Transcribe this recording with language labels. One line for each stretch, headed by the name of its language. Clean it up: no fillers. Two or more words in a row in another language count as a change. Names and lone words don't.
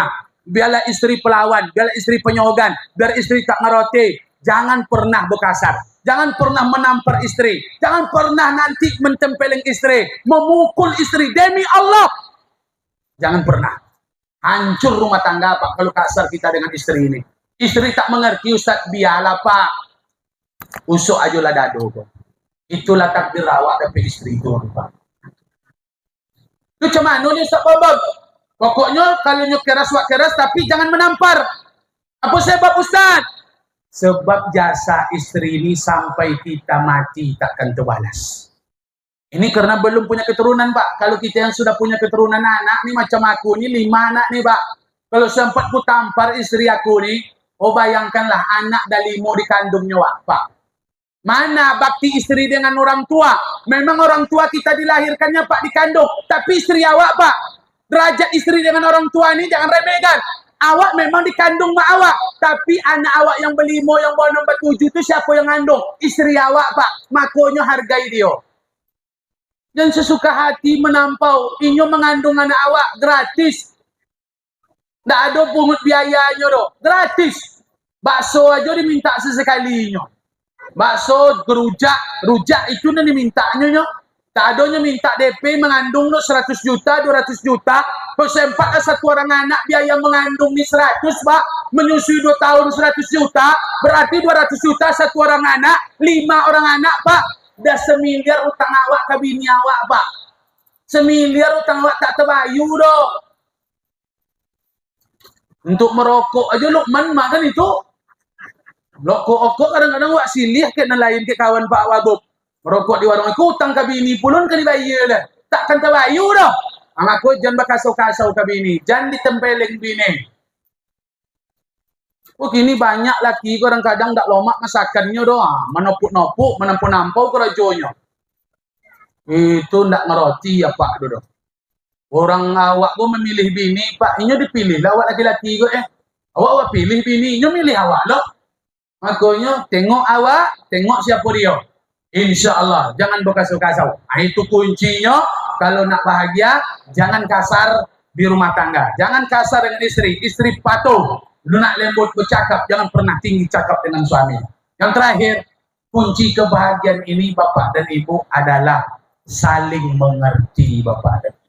Malay: Biarlah istri pelawan, biarlah istri penyogan, biar istri tak ngeroti. Jangan pernah berkasar. Jangan pernah menampar istri. Jangan pernah nanti mentempeling istri, memukul istri. Demi Allah, jangan pernah. Hancur rumah tangga Pak kalau kasar kita dengan istri ini. Istri tak mengerti Ustaz, biarlah Pak. Usuk ajulah dado kok. Itulah takdir awak tapi istri itu Pak. Itu macam mana ni Ustaz Babak? Pokoknya kalau nyok keras wak keras tapi jangan menampar. Apa sebab Ustaz? Sebab jasa istri ini sampai kita mati takkan terbalas. Ini karena belum punya keturunan Pak. Kalau kita yang sudah punya keturunan anak nih macam aku nih 5 anak nih Pak. Kalau sempat ku tampar istri aku nih, oh bayangkanlah anak dah 5 dikandungnya Pak. Mana bakti istri dengan orang tua? Memang orang tua kita dilahirkannya Pak dikandung, tapi istri awak Pak, derajat istri dengan orang tua ini jangan remehkan. Awak memang dikandung mak awak, tapi anak awak yang berlima, yang bawah nombor 7 itu siapa yang ngandung? Istri awak Pak. Makanya hargai dia. Dan sesuka hati menampau, inyo mengandung anak awak gratis. Nggak ada pungut biayanya doh, gratis. Bakso aja diminta sesekalinya. Bakso, rujak itu nih dimintanya nyo. Tak adanya minta DP mengandung no 100 juta, 200 juta. Terus sempat satu orang anak biaya mengandung ni 100 Pak. Menyusui 2 tahun 100 juta. Berarti 200 juta satu orang anak. 5 orang anak Pak. Dah 1 miliar utang awak ke bini awak Pak. 1 miliar utang awak tak terbayu doh. Untuk merokok aja Lukman makan itu. Rokok kadang-kadang wak silih ke lain ke kawan Pak Wagub. Merokok di warung aku utang ke bini pulun ke dibayar dah. Takkan terbayu dah. Aku jangan berkasau-kasau ke bini. Jangan ditempelin bini. Oh kini banyak laki kadang-kadang tak lomak masakannya doang. Menopuk-nopuk, menampau-nampau kerajonya. Itu ndak ngeroti ya Pak dodo. Orang awak pun memilih bini Pak. Ini dipilih lah awak laki-laki kok Awak pilih bini, ini milih awak loh. Makanya tengok awak, tengok siapa dia.
Arabic: إن شاء الله,
Malay: jangan berkasau-kasau. Nah, itu kuncinya. Kalau nak bahagia, jangan kasar di rumah tangga. Jangan kasar dengan istri. Istri patuh. Lu nak lembut bercakap, jangan pernah tinggi cakap dengan suami. Yang terakhir, kunci kebahagiaan ini Bapak dan Ibu adalah saling mengerti Bapak dan Ibu.